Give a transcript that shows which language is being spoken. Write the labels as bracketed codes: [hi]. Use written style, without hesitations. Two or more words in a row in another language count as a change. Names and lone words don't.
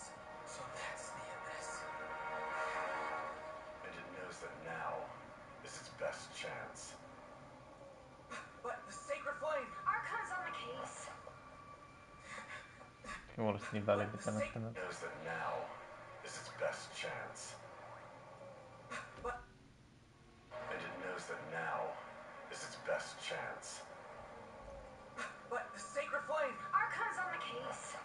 [en] So that's the abyss. And it knows that now is its best chance. But the sacred flame! Archon's on the case. [fi] Kuulosti niin välinpitämättömältä. [en] Knows that now is its best chance. And it knows that now is its best chance. But the sacred flame! Archon's on the case.